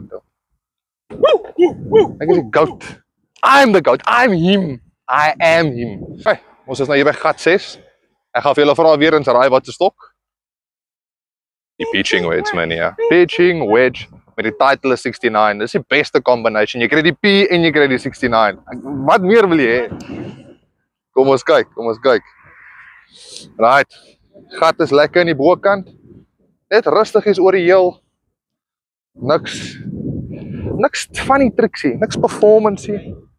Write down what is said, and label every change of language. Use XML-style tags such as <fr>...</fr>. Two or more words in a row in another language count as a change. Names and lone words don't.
<af>Ek is die goat.</af> <en>I'm the goat. I'm him. I am him.</en> <af>Hey, ons is nou hier by gat 6. Ek gaan vir julle vra weer eens raai wat se stok. Die</af> <en>pitching wedge</en> <af>man, ja.</af> <en>Pitching wedge</en> <af>met die Titleist 69. Dis die beste combination. Jy kry die P en jy kry die 69. Wat meer wil jy hê? Kom ons kyk, kom ons kyk. Right. Gat is lekker in die bokant. Net rustig is oor die heel. Niks</af> <en>funny tricks</en> <af>hier, niks performance hier.</af>